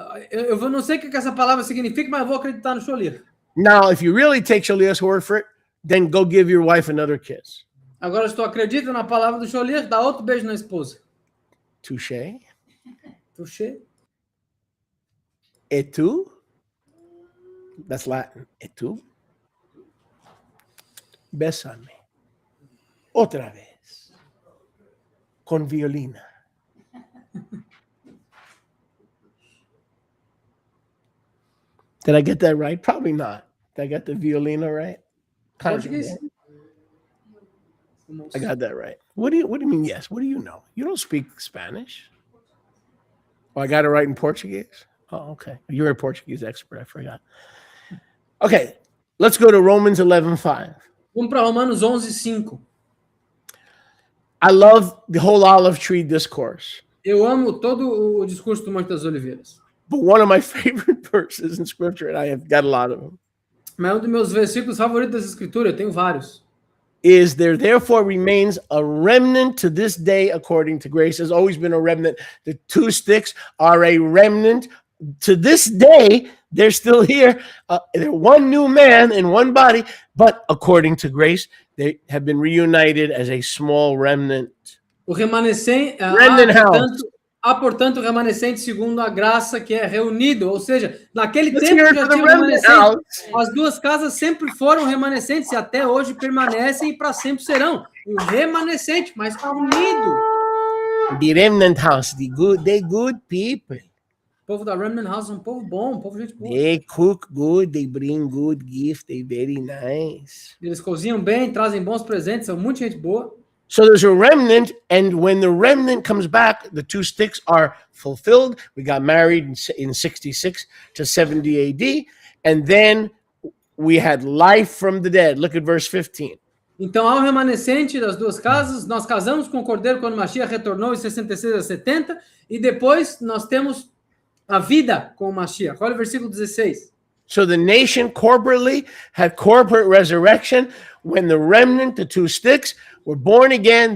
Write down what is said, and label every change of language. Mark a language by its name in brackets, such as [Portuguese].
[Portuguese] Eu não sei o que essa palavra significa, mas eu vou acreditar no Sholiach. [English] Now, if you really take Shaliach's word for it, then go give your wife another kiss. [Portuguese] Agora, se tu acredita na palavra do Sholiach, dá outro beijo na esposa. [English] Touché. Touché. [Latin] Et tu? [English] That's Latin. Et tu? [Spanish] Bésame. Otra vez. Con violina. [English] Did I get that right? Probably not. Did I get the violina right? [Portuguese] Português? [English] I got that right. What do you mean yes? What do you know? You don't speak Spanish. Oh, I got it right in Portuguese? Oh, okay. You're a Portuguese expert. I forgot. Okay, let's go to Romans 11:5. [Portuguese] Vamos para Romanos 11:5. [English] I love the whole olive tree discourse. [Portuguese] Eu amo todo o discurso do Monte das Oliveiras. [English] But one of my favorite verses in scripture, and I have got a lot of them, [Portuguese] Mas um dos meus versículos favoritos das Escrituras, eu tenho vários. [English] is there therefore remains a remnant to this day according to grace. There's always been a remnant. The two sticks are a remnant. To this day, they're still here. They're one new man in one body, but according to grace, they have been reunited as a small remnant. [Portuguese] O remanescente, há, portanto, o remanescente segundo a graça que é reunido, ou seja, naquele tempo já tinha remanescente. As duas casas sempre foram remanescentes e até hoje permanecem e para sempre serão. Um remanescente, mas unido. [English] The remnant house, they good people. [Portuguese] O povo da Remnant House é um povo bom, um povo gente boa. [English] They cook good, they bring good gift, they very nice. [Portuguese] Eles cozinham bem, trazem bons presentes, são muita gente boa. [English] So there's a remnant, and when the remnant comes back, the two sticks are fulfilled. We got married in 66 to 70 AD, and then we had life from the dead. Look at verse 15. [Portuguese] Então, há um remanescente das duas casas, nós casamos com o Cordeiro quando Mashiach retornou em 66 a 70, e depois nós temos a vida com o Mashiach. Olha o versículo 16. [English] So the nation corporately had corporate resurrection when the remnant, the two sticks, were born again.